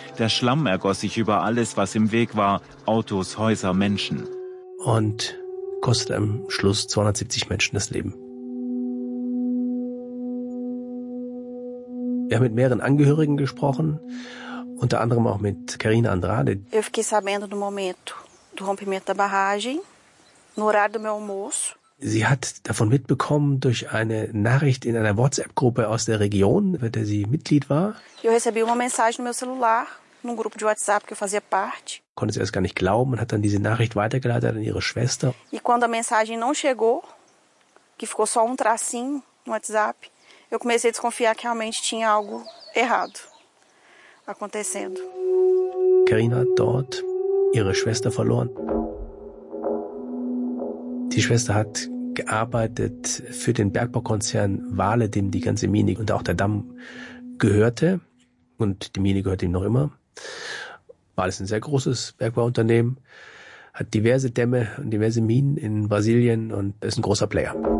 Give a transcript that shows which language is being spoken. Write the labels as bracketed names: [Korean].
[German] Der Schlamm ergoss sich über alles, was im Weg war. Autos, Häuser, Menschen. Und kostete am Schluss 270 Menschen das Leben. Wir haben mit mehreren Angehörigen gesprochen, unter anderem auch mit Karina Andrade. [Portuguese] Eu fiquei sabendo no momento do rompimento da barragem, no horário do meu almoço. [German] Sie hat davon mitbekommen durch eine Nachricht in einer WhatsApp-Gruppe aus der Region, bei der sie Mitglied war. [Portuguese] Eu recebi uma mensagem no meu celular, num grupo de WhatsApp que eu fazia parte. [German] Konnte sie erst gar nicht glauben und hat dann diese Nachricht weitergeleitet an ihre Schwester. [Portuguese] E quando a mensagem não chegou, que ficou só um tracinho no WhatsApp, eu comecei a desconfiar que realmente tinha algo errado acontecendo. [German] Karina hat dort ihre Schwester verloren. Die Schwester hat gearbeitet für den Bergbaukonzern Vale, dem die ganze Mine und auch der Damm gehörte. Und die Mine gehört ihm noch immer. Vale ist ein sehr großes Bergbauunternehmen, hat diverse Dämme und diverse Minen in Brasilien und ist ein großer Player.